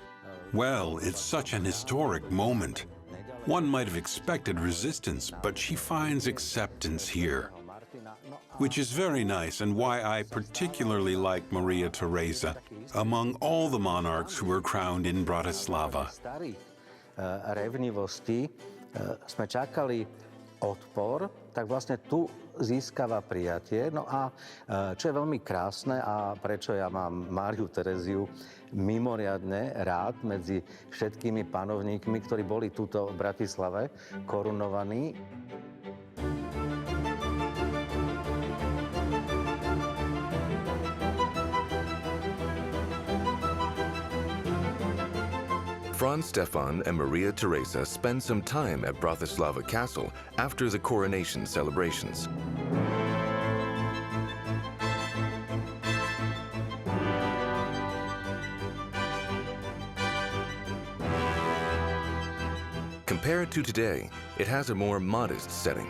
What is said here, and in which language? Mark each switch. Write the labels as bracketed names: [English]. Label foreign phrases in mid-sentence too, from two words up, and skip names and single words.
[English] Well, it's such an historic moment. One might have expected resistance, but she finds acceptance here, which is very nice and why I particularly like Maria Theresa among all the monarchs who were crowned in Bratislava. [Slovak] Sme čakali odpor, tak vlastne tu získava prijatie. No a čo je veľmi krásne a prečo ja mám Máriu Tereziu mimoriadne rád medzi všetkými panovníkmi, ktorí boli tuto v Bratislave korunovaní. [English] Franz Stephan and Maria Theresa spend some time at Bratislava Castle after the coronation celebrations. Compared to today, it has a more modest setting.